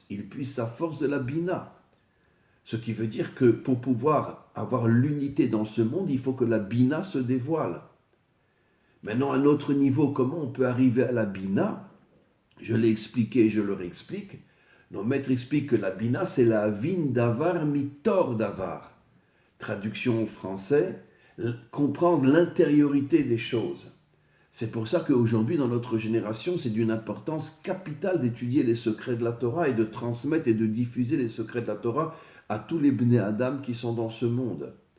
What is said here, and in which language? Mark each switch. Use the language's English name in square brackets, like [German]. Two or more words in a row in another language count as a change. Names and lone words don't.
[French] Il puise sa force de la Bina. Ce qui veut dire que pour pouvoir avoir l'unité dans ce monde, il faut que la Bina se dévoile. Maintenant, à un autre niveau, comment on peut arriver à la Bina? Je l'ai expliqué et je le réexplique. Nos maîtres expliquent que la Bina, c'est [Hebrew] להבין דבר מתוך דבר. [French] Traduction en français, comprendre l'intériorité des choses. C'est pour ça qu'aujourd'hui, dans notre génération, c'est d'une importance capitale d'étudier les secrets de la Torah et de transmettre et de diffuser les secrets de la Torah à tous les [Hebrew] בני אדם [French] qui sont dans ce monde.